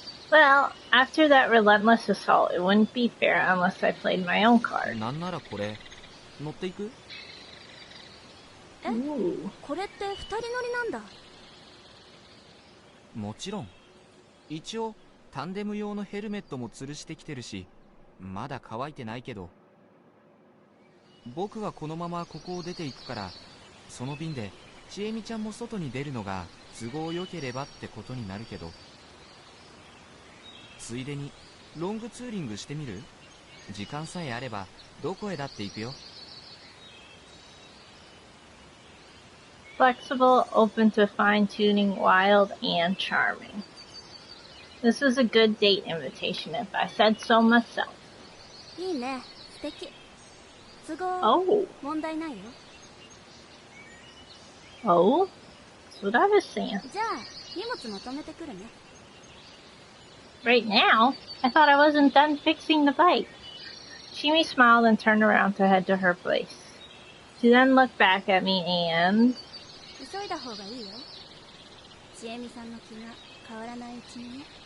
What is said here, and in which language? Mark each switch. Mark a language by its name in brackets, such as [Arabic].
[English] Well, after that relentless assault, it wouldn't be fair unless I played my own card. [Japanese] なんならこれ乗っていく？これって2人乗りなんだ。もちろん。一応タンデム用のヘルメットも吊るしてきてるし、まだ乾いてないけど。僕はこのままここを出ていくから、その便でちえみちゃんも外に出るのが都合良ければってことになるけど、ついでにロングツーリングしてみる？時間さえあればどこへだって行くよ。 [English] Flexible, open to fine-tuning, wild, and charming. This was a good date invitation if I said so myself. [Japanese] いいね、素敵。都合、問題ないよ。 [English] Oh? That's what I was saying. [Japanese] じゃあ、荷物まとめてくるね。 [English] Right now? I thought I wasn't done fixing the bike. Shimi smiled and turned around to head to her place. She then looked back at me and... [Japanese] 急いだ方がいいよ。ちえみさんの気が変わらないうちにね。